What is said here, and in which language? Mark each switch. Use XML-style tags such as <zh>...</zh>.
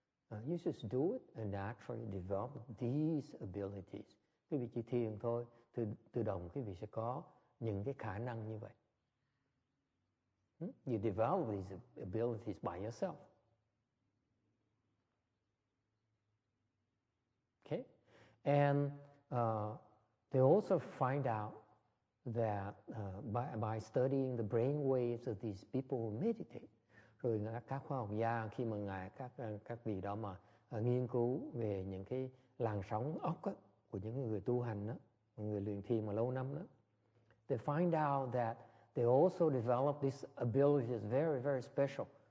<en>You just do it and naturally develop these abilities.</en> <vi>Quý vị chỉ thiền thôi, tự động quý vị sẽ có những cái khả năng như vậy.</vi> <en>You develop these abilities by yourself. Okay? And they also find out that by studying the brain waves of these people who meditate,</en> <vi>Rồi các khoa học gia khi mà các vị đó mà nghiên cứu về những cái làn sóng óc á, của những người tu hành đó, người luyện thiền mà lâu năm đó,</vi> <en>they find out that they also develop this ability that's very, very special.</en>